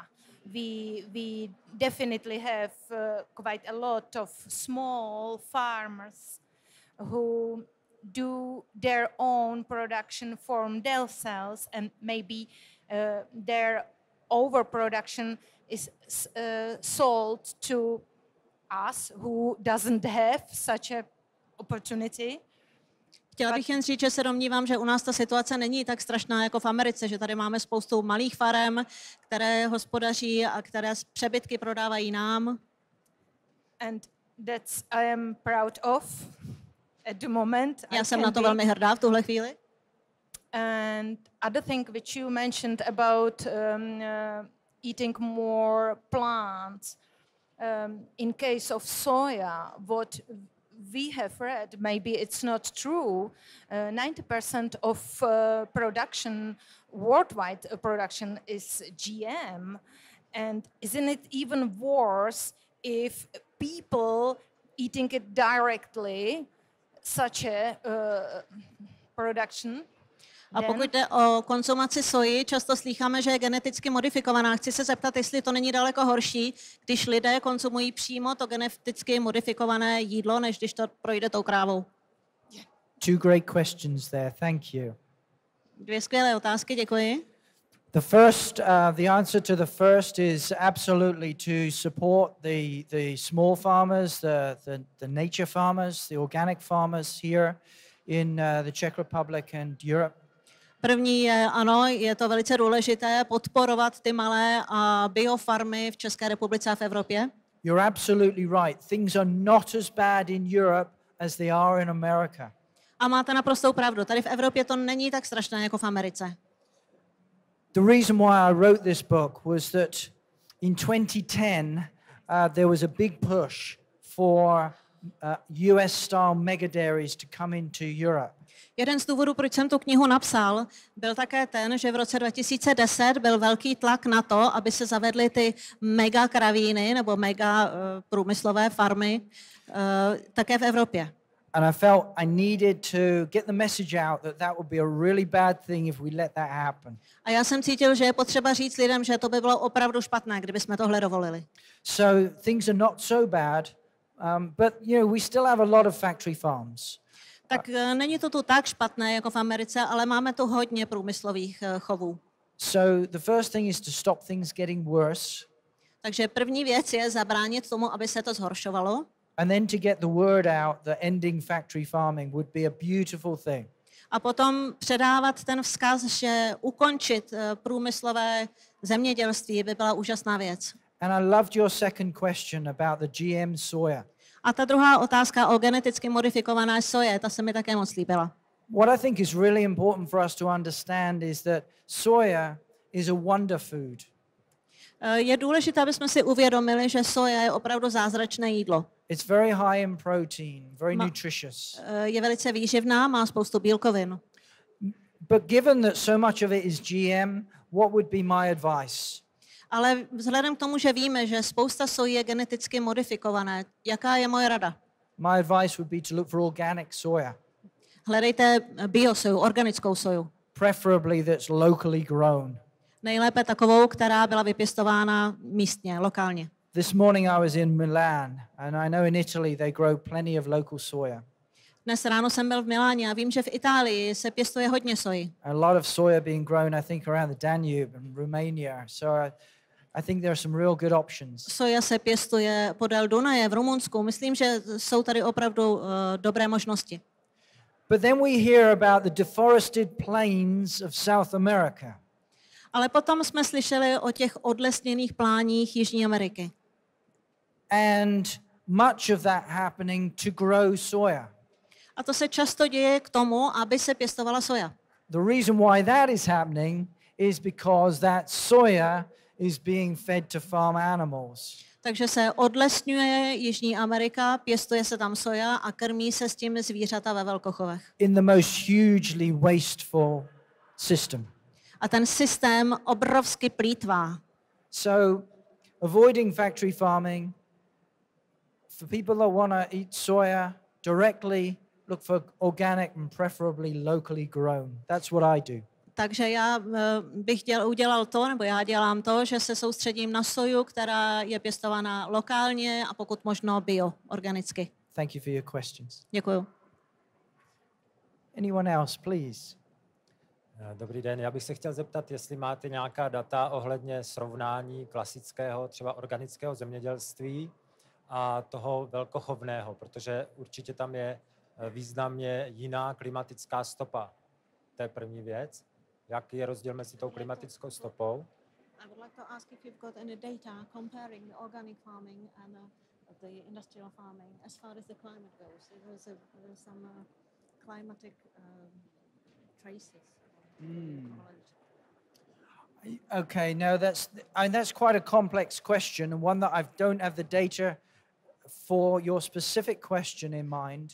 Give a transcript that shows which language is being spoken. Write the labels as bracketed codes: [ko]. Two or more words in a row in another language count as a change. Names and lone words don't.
[en] We definitely have quite a lot of small farmers who do their own production from themselves, and maybe their overproduction is sold to us who doesn't have such a opportunity. [cs] Chtěla bych jen říct, že se domnívám, že u nás ta situace není tak strašná jako v Americe, že tady máme spoustu malých farem, které hospodaří a které přebytky prodávají nám. [en] And that's I am proud of at the moment. [cs] Já jsem na to velmi hrdá v tuhle chvíli. [en] And other thing which you mentioned about eating more plants, in case of soya, what we have read, maybe it's not true, 90% of production, worldwide production is GM. And isn't it even worse if people eating it directly, such a production? [cs] A pokud jde o konzumaci soji, často slýcháme, že je geneticky modifikovaná. Chci se zeptat, jestli to není daleko horší, když lidé konzumují přímo to geneticky modifikované jídlo, než když to projde tou krávou. [en] Two great questions there. Thank you. [cs] Dvě skvělé otázky, děkuji. [en] The answer to the first is absolutely to support the small farmers, the nature farmers, the organic farmers here in the Czech Republic and Europe. [cs] První je, ano, je to velice důležité podporovat ty malé a biofarmy v České republice a v Evropě. [en] You're absolutely right. Things are not as bad in Europe as they are in America. [cs] A máte naprostou pravdu. Tady v Evropě to není tak strašné jako v Americe. [en] The reason why I wrote this book was that in 2010 there was a big push for US-style mega dairies to come into Europe. [cs] Jeden z důvodů, proč jsem tu knihu napsal, byl také ten, že v roce 2010 byl velký tlak na to, aby se zavedly ty mega kravíny nebo mega průmyslové farmy také v Evropě. [en] And I felt I needed to get the message out that would be a really bad thing if we let that happen. [cs] A já jsem cítil, že je potřeba říct lidem, že to by bylo opravdu špatné, kdyby jsme tohle dovolili. [en] So things are not so bad, but you know we still have a lot of factory farms. [cs] Tak není to tu tak špatné jako v Americe, ale máme tu hodně průmyslových chovů. [en] So the first thing is to stop things getting worse. [cs] Takže první věc je zabránit tomu, aby se to zhoršovalo. [en] And then to get the word out that ending factory farming would be a beautiful thing. [cs] A potom předávat ten vzkaz, že ukončit průmyslové zemědělství by byla úžasná věc. [en] And I loved your second question about the GM soya. [cs] A ta druhá otázka o geneticky modifikované soje, ta se mi také moc líbila. [en] What I think is really important for us to understand is that soya is a wonder food. [cs] Je důležité, aby jsme si uvědomili, že soja je opravdu zázračné jídlo. [en] It's very high in protein, very nutritious. [cs] Je velice výživná, má spoustu bílkovin. [en] But given that so much of it is GM, what would be my advice? [cs] Ale vzhledem k tomu, že víme, že spousta sojí je geneticky modifikované, jaká je moje rada? [en] My advice would be to look for organic soya. [cs] Hledejte biosoju, organickou soju. [en] Preferably that's locally grown. [cs] Nejlépe takovou, která byla vypěstována místně, lokálně. [en] This morning I was in Milan, and I know in Italy they grow plenty of local soya. [cs] Dnes ráno jsem byl v Miláně a vím, že v Itálii se pěstuje hodně soji. [en] A lot of soya being grown, I think, around the Danube and Romania. So I think there are some real good options. [cs] Soja se pěstuje podél Dunaje v Rumunsku. Myslím, že jsou tady opravdu dobré možnosti. [en] But then we hear about the deforested plains of South America. [cs] Ale potom jsme slyšeli o těch odlesněných pláních Jižní Ameriky. [en] And much of that happening to grow soya. [cs] A to se často děje k tomu, aby se pěstovala soja. [en] The reason why that is happening is because that soya is being fed to farm animals. [cs] Takže se odlesňuje Jižní Amerika, pěstuje se tam soja a krmí se s tím zvířata ve velkochovech. [en] In the most hugely wasteful system. [cs] A ten systém obrovsky plýtvá. [en] So avoiding factory farming, for people that want to eat soya directly, look for organic and preferably locally grown. That's what I do. [cs] Takže já bych udělal to, nebo já dělám to, že se soustředím na soju, která je pěstovaná lokálně a pokud možno bio, organicky. [en] Thank you for your questions. [cs] Děkuju. [en] Anyone else, please? [cs] Dobrý den, já bych se chtěl zeptat, jestli máte nějaká data ohledně srovnání klasického, třeba organického zemědělství a toho velkochovného, protože určitě tam je významně jiná klimatická stopa. To je první věc. Jaký je rozdíl mezi tou klimatickou stopou? [en] I would like to ask if you've got any data comparing the organic farming and the industrial farming as far as the climate goes. There was some climatic traces. Okay, no, that's quite a complex question and one that I don't have the data for your specific question in mind.